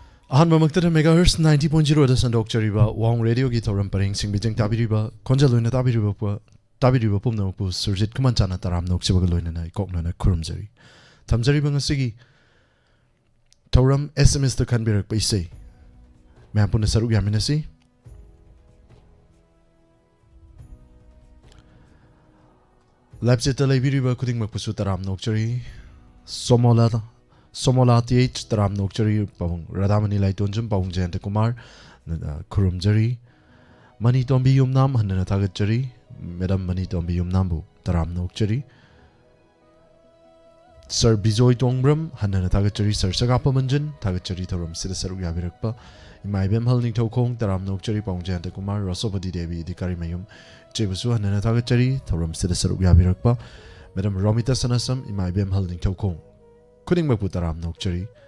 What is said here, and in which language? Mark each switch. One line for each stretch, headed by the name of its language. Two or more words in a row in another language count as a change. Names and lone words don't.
Manipuri: अहनबमक्तदा मेगाहर्ट्ज 90.0 दा संदोक्चरिबा वाहोंग रेडियो की थौरम परेंग सिंबिजिंग ताबिरिबा खंजल लोइना ताबिरिबा पुमनमपु सुरजित खमनचाना तराम नोक्सिबगा लोइना कोकनाना खुरुमजरी थमजरिबा ngasiगी थौरम SMS दा खनबिरकपा इसै मैम पुना सरुक यामिनसी लाइपसेट लेबिरिबा खुदिंगमकपुसु तराम नोक्चरी Somola TH Taram Nokchari Pawung Radhamani Laitonjum Pawung Jayanta Kumar Kurumjari Mani Tombi Yumnam Handana Tagachari Madam Mani Tombi Yumnambu Taram Nokchari Sir Bizoy Tongbram Handana Tagachari Sir Sagapa Manjan Tagachari Taram Sidasaru Yabirakpa Imaibem Halning Tokong Taram Nokchari Pawung Jayanta Kumar Rasopadi Devi Dikari Mayum Jebusu Handana Tagachari Taram Sidasaru Yabirakpa Madam Romita Sanasam Imaibem Halning Tokong Kuning Maputaram Nokchari